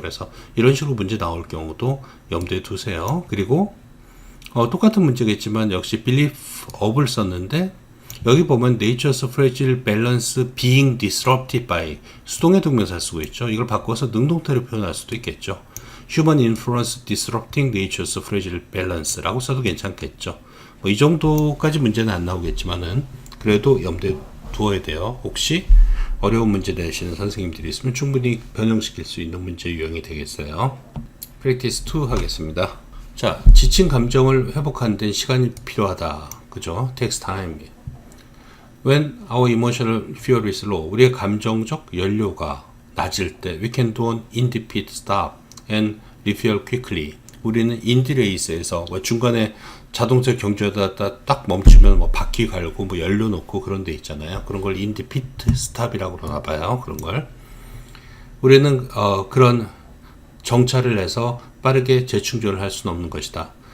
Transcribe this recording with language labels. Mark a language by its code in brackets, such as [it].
[ko] 그래서 이런 식으로 문제 나올 경우도 염두에 두세요. 그리고 똑같은 문제겠지만 역시 belief of을 썼는데 여기 보면 [en] nature's fragile balance being disrupted by, [ko] 수동의 동명사 쓰고 있죠. 이걸 바꿔서 능동태로 표현할 수도 있겠죠. [en] human influence disrupting nature's fragile balance [ko] 라고 써도 괜찮겠죠. 이 정도까지 문제는 안 나오겠지만은 그래도 염두에 두어야 돼요. 혹시 어려운 문제 내시는 선생님들이 있으면 충분히 변형시킬 수 있는 문제 유형이 되겠어요. practice 2 하겠습니다. 자, 지친 감정을 회복하는 데 시간이 필요하다. 그죠? takes time. [en] When our emotional fuel is low, [ko] 우리의 감정적 연료가 낮을 때 [en] we can do an in-defeat stop and refuel quickly. [ko] 우리는 인디레이스에서 중간에 자동차 경주에다 딱 멈추면 뭐 바퀴 갈고 뭐 연료 넣고 그런 데 있잖아요. 그런 걸 in-defeat stop이라고 그러나 봐요. 그런 걸. 우리는 그런 정찰을 해서 빠르게 재충전을 할 수는 없는 것이다.